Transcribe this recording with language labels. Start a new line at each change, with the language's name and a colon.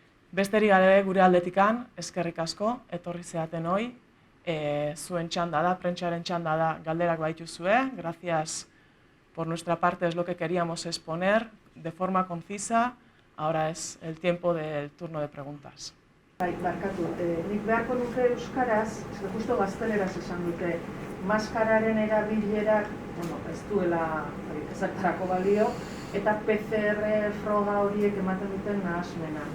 Basque: Besterik gabe gure aldetikan, eskerrik asko, etorri zeaten hoi, zuen txanda da, prentsaren txanda da, galderak baituzue.
Spanish: Gracias por nuestra parte, es lo que queríamos exponer de forma concisa. Ahora es el tiempo del turno de preguntas.
Basque: Barkatu, nik beharko nuke euskaraz, justo gazteleraz esan dute, maskararen erabilerak, ez duela ezertarako balio, eta PCR froga horiek ematen duten nahasmena.